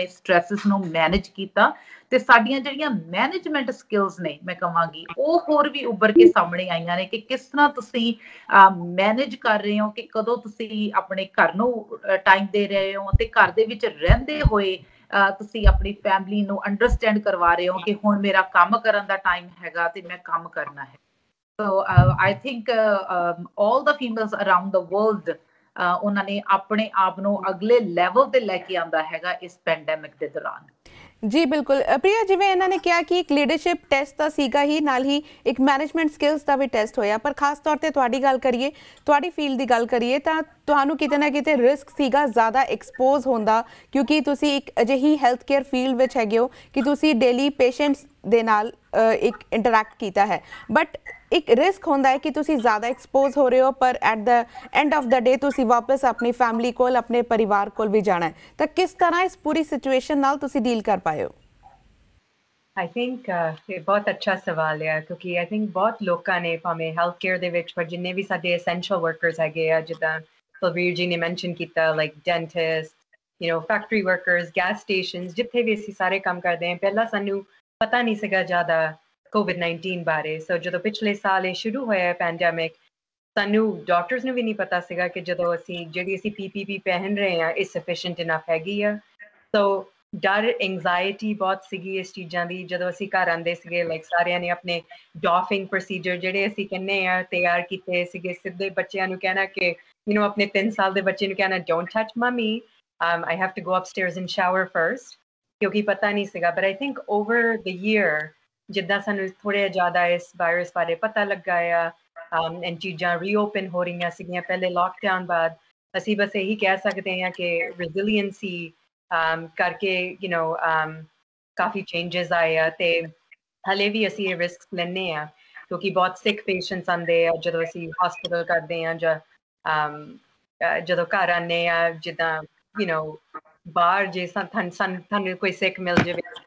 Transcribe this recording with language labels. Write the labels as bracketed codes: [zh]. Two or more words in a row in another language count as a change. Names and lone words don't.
[pa] ਸਟ੍ਰੈਸਸ ਨੂੰ ਮੈਨੇਜ ਕੀਤਾ ਤੇ ਸਾਡੀਆਂ ਜਿਹੜੀਆਂ [en] management skills [pa] ਨੇ ਮੈਂ ਕਹਾਂਗੀ ਉਹ ਹੋਰ ਵੀ ਉੱਭਰ ਕੇ ਸਾਹਮਣੇ ਆਈਆਂ ਨੇ ਕਿ ਕਿਸ ਤਰ੍ਹਾਂ ਤੁਸੀਂ ਮੈਨੇਜ ਕਰ ਰਹੇ ਹੋ ਕਿ ਕਦੋਂ ਤੁਸੀਂ ਆਪਣੇ ਘਰ ਨੂੰ ਟਾਈਮ ਦੇ ਰਹੇ ਹੋ ਤੇ ਘਰ ਦੇ ਵਿੱਚ ਰਹਿੰਦੇ ਹੋਏ ਤੁਸੀਂ ਆਪਣੀ ਫੈਮਿਲੀ ਨੂੰ ਅੰਡਰਸਟੈਂਡ ਕਰਵਾ ਰਹੇ ਹੋ ਕਿ ਹੁਣ ਮੇਰਾ ਕੰਮ ਕਰਨ ਦਾ ਟਾਈਮ ਹੈਗਾ ਤੇ ਮੈਂ ਕੰਮ ਕਰਨਾ ਹੈ [en] So I think all the females around the world [pa] ਉਹਨਾਂ ਨੇ ਆਪਣੇ ਆਪ ਨੂੰ ਅਗਲੇ ਲੈਵਲ ਤੇ ਲੈ ਕੇ ਆਂਦਾ ਹੈਗਾ ਇਸ ਪੈਂਡੇਮਿਕ ਦੇ ਦੌਰਾਨ ਜੀ ਬਿਲਕੁਲ ਪ੍ਰਿਆ ਜਿਵੇਂ ਇਹਨਾਂ ਨੇ ਕਿਹਾ ਕਿ ਇੱਕ [en] leadership test [pa] ਤਾਂ ਸੀਗਾ ਹੀ ਨਾਲ ਹੀ ਇੱਕ [en] management skills [pa] ਦਾ ਵੀ ਟੈਸਟ ਹੋਇਆ ਪਰ ਖਾਸ ਤੌਰ ਤੇ ਤੁਹਾਡੀ ਗੱਲ ਕਰੀਏ ਤੁਹਾਡੀ ਫੀਲਡ ਦੀ ਗੱਲ ਕਰੀਏ ਤਾਂ ਤੁਹਾਨੂੰ ਕਿਤੇ ਨਾ ਕਿਤੇ ਰਿਸਕ ਸੀਗਾ ਜ਼ਿਆਦਾ ਐਕਸਪੋਜ਼ ਹੁੰਦਾ, ਕਿਉਂਕਿ ਤੁਸੀਂ ਇੱਕ ਅਜਿਹੀ [en] health care field [pa] ਵਿੱਚ ਹੈਗੇ ਹੋ ਕਿ ਤੁਸੀਂ [en] daily patients [pa] ਦੇ ਨਾਲ ਇੱਕ ਇੰਟਰੈਕਟ ਕੀਤਾ ਹੈ, ਬਟ ਇੱਕ ਰਿਸਕ ਹੁੰਦਾ ਹੈ ਕਿ ਤੁਸੀਂ ਜ਼ਿਆਦਾ ਐਕਸਪੋਜ਼ ਹੋ ਰਹੇ ਹੋ, ਪਰ [en] at the end of the day [pa] ਤੁਸੀਂ ਵਾਪਸ ਆਪਣੀ ਫੈਮਿਲੀ ਕੋਲ, ਆਪਣੇ ਪਰਿਵਾਰ ਕੋਲ ਵੀ ਜਾਣਾ ਹੈ। ਤਾਂ ਕਿਸ ਤਰ੍ਹਾਂ ਇਸ ਪੂਰੀ ਸਿਚੁਏਸ਼ਨ ਨਾਲ ਤੁਸੀਂ ਡੀਲ ਕਰ ਪਾਏ ਹੋ? [en] I think [pa] ਇਹ ਬਹੁਤ ਅੱਛਾ ਸਵਾਲ ਹੈ, ਕਿਉਂਕਿ [en] I think [pa] ਬਹੁਤ ਲੋਕਾਂ ਨੇ ਭਾਵੇਂ [en] health care [pa] ਦੇ ਵਿੱਚ, ਪਰ ਜਿੰਨੇ ਵੀ ਸਾਡੇ [en] essential workers [pa] ਹੈਗੇ ਆ, ਜਿੱਦਾਂ ਬਲਵੀਰ ਜੀ ਨੇ ਮੈਂਸ਼ਨ ਕੀਤਾ, [en] like dentist, factory workers, gas stations, [pa] ਜਿੱਥੇ ਵੀ ਅਸੀਂ ਸਾਰੇ ਕੰਮ ਕਰਦੇ ਹਾਂ, ਪਹਿਲਾਂ ਸਾਨੂੰ ਪਤਾ ਨਹੀਂ ਸੀਗਾ ਜ਼ਿਆਦਾ COVID-19 ਬਾਰੇ। ਸੋ ਜਦੋਂ ਪਿਛਲੇ ਸਾਲ ਇਹ ਸ਼ੁਰੂ ਹੋਇਆ ਪੈਂਡੈਮਿਕ, ਸਾਨੂੰ ਡਾਕਟਰਸ ਨੂੰ ਵੀ ਨਹੀਂ ਪਤਾ ਸੀਗਾ ਕਿ ਜਦੋਂ ਜਿਹੜੀ ਅਸੀਂ PPE ਪਹਿਨ ਰਹੇ ਹਾਂ ਇਹ [en] sufficient enough [pa] ਹੈਗੀ ਆ। ਸੋ ਡਰ, ਐਂਗਜ਼ਾਇਟੀ ਬਹੁਤ ਸੀਗੀ ਇਸ ਚੀਜ਼ਾਂ ਦੀ। ਜਦੋਂ ਅਸੀਂ ਘਰ ਆਉਂਦੇ ਸੀਗੇ, ਲਾਈਕ ਸਾਰਿਆਂ ਨੇ ਆਪਣੇ [en] doffing procedure [pa] ਜਿਹੜੇ ਅਸੀਂ ਕਹਿੰਦੇ ਆ ਤਿਆਰ ਕੀਤੇ ਸੀਗੇ। ਸਿੱਧੇ ਬੱਚਿਆਂ ਨੂੰ ਕਹਿਣਾ ਕਿ ਆਪਣੇ 3 ਸਾਲ ਦੇ ਬੱਚੇ ਨੂੰ ਕਹਿਣਾ, [en] don't touch mummy, I have to go upstairs and shower first, [pa] ਕਿਉਂਕਿ ਪਤਾ ਨਹੀਂ ਸੀਗਾ। [en] ਬਟ I think over the year, [pa] ਜਿੱਦਾਂ ਸਾਨੂੰ ਥੋੜ੍ਹਾ ਜ਼ਿਆਦਾ ਇਸ ਵਾਇਰਸ ਬਾਰੇ ਪਤਾ ਲੱਗਾ ਆ, ਐਂਡ ਚੀਜ਼ਾਂ ਰੀਓਪਨ ਹੋ ਰਹੀਆਂ ਸੀਗੀਆਂ ਪਹਿਲੇ ਲੋਕਡਾਊਨ ਬਾਅਦ, ਅਸੀਂ ਬਸ ਇਹੀ ਕਹਿ ਸਕਦੇ ਹਾਂ ਕਿ ਰੈਜ਼ੀਲੀਐਂਸੀ ਕਰਕੇ ਕਾਫੀ ਚੇਂਜਸ ਆਏ ਆ। ਤੇ ਹਲੇ ਵੀ ਅਸੀਂ ਇਹ ਰਿਸਕ ਲੈਂਦੇ ਆ, ਕਿਉਂਕਿ ਬਹੁਤ [en] sick patients [pa] ਆਉਂਦੇ ਆ ਜਦੋਂ ਅਸੀਂ ਹਸਪੀਟਲ ਕਰਦੇ ਆ, ਜਾਂ ਜਦੋਂ ਘਰ ਆਉਂਦੇ ਆ, ਜਿੱਦਾਂ ਬਾਹਰ ਜੇ ਸਾਨੂੰ ਕੋਈ ਸਿਕ ਮਿਲ ਜਾਵੇ।